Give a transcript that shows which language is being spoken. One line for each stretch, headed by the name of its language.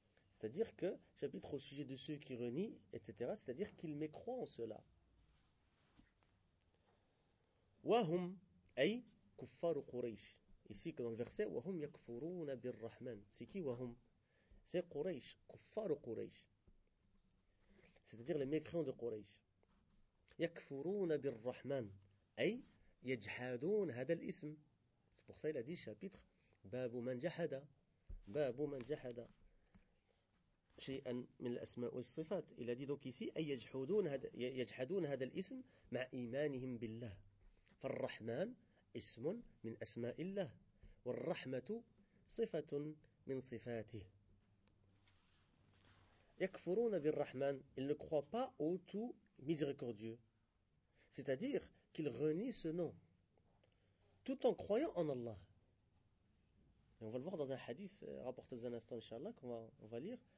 French: C'est-à-dire que chapitre au sujet de ceux qui renient, etc. c'est-à-dire qu'il mécroit en cela.
Arabic: وهم أي كفار قريش.
French: ici dans le verset
Arabic: وهم يكفرون بالرحمن.
French: c'est qui
Arabic: وهم? c'est قريش, كفار قريش.
French: c'est-à-dire les mécréants de قريش.
Arabic: يكفرون بالرحمن أي يجحدون هذا الاسم.
French: c'est pour ça il a dit chapitre
Arabic: باب من جحد. باب من جحد شيئا من الأسماء والصفات.
French: il a dit donc ici
Arabic: أي يجحدون هذا الاسم مع إيمانهم بالله. فالرحمن اسم من أسماء الله والرحمة صفة من صفاته. يكفرون بالرحمن,
French: ils ne croient pas au tout miséricordieux. C'est-à-dire qu'ils renient ce nom, tout en croyant en Allah. Et on va le voir dans un hadith rapporté dans un instant, inshallah, qu'on va, on va lire.